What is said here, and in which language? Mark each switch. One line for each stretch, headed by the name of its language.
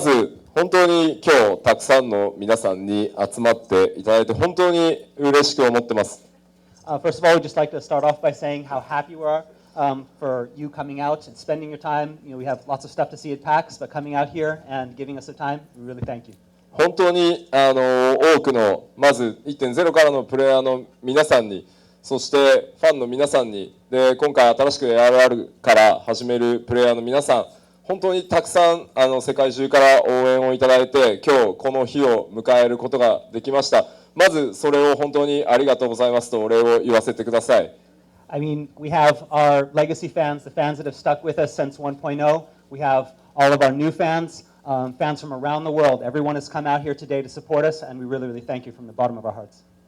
Japanese: ず本当に今日たくさんの皆さんに集まっていただいて本当に嬉しく思ってます。
English: First of all, we'd just like to start off by saying how happy we are for you coming out and spending your time. You know, we have lots of stuff to see at PAX, but coming out here and giving us the time, we really thank you.
Japanese: 本当に多くのまず 1.0 からのプレイヤーの皆さんに、そしてファンの皆さんに、で今回新しく ARR から始めるプレイヤーの皆さん、本当にたくさん世界中から応援をいただいて、今日この日を迎えることができました。まずそれを本当にありがとうございますとお礼を言わせてください。
English: I mean, we have our legacy fans, the fans that have stuck with us since 1.0. We have all of our new fans. Fans from around the world. Everyone has come out here today to support us, and we really, really thank you from the bottom of our hearts.